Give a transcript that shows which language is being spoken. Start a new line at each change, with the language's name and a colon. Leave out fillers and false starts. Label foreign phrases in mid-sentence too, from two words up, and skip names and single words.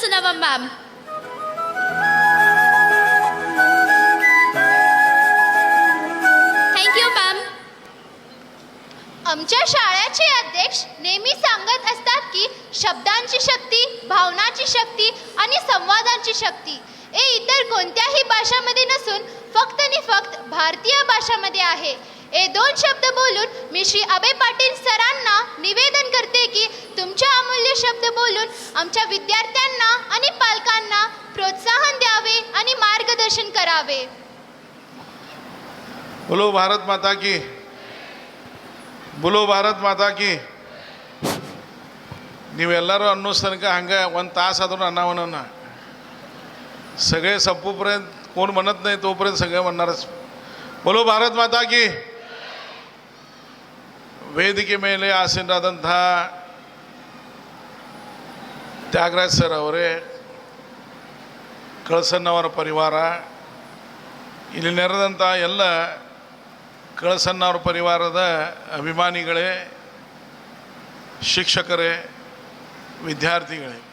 English: Kanchanava ma'am. Thank you ma'am.
Marathi: आमच्या शाळेचे अध्यक्ष नेहमी सांगत असतात की शब्दांची शक्ती, भावनाची शक्ती आणि संवादांची शक्ती हे इतर कोणत्याही भाषामध्ये नसून फक्त आणि फक्त भारतीय भाषामध्ये आहे. हे दोन शब्द बोलून मी श्री अभय पाटील सरांना निवेदन करते की तुमच्या अमूल्य शब्द बोलून आमच्या विद्यार्थ्यांना आणि पालकांना प्रोत्साहन द्यावे आणि मार्गदर्शन करावे.
Hindi: बोलो भारत माता की, बोलो भारत माता की.
Kannada: ನೀವೆಲ್ಲರೂ ಅನ್ನೋ ತನಕ ಹಂಗೆ ಒಂದು ತಾಸು ಆದ್ರೂ ಅನ್ನವನ್ನ
Marathi: सगळे संपूपर्यंत कोण म्हणत नाही तोपर्यंत सगळे म्हणणारच.
Hindi: बोलो भारत माता की.
Kannada: ವೇದಿಕೆ ಮೇಲೆ ಆಸೀನರಾದಂಥ ತ್ಯಾಗರಾಜ್ ಸರ್ ಅವರೇ, ಕಳಸನ್ನವರ ಪರಿವಾರ, ಇಲ್ಲಿ ನೆರೆದಂಥ ಎಲ್ಲ ಕಳಸನ್ನವರ ಪರಿವಾರದ ಅಭಿಮಾನಿಗಳೇ, ಶಿಕ್ಷಕರೇ, ವಿದ್ಯಾರ್ಥಿಗಳೇ,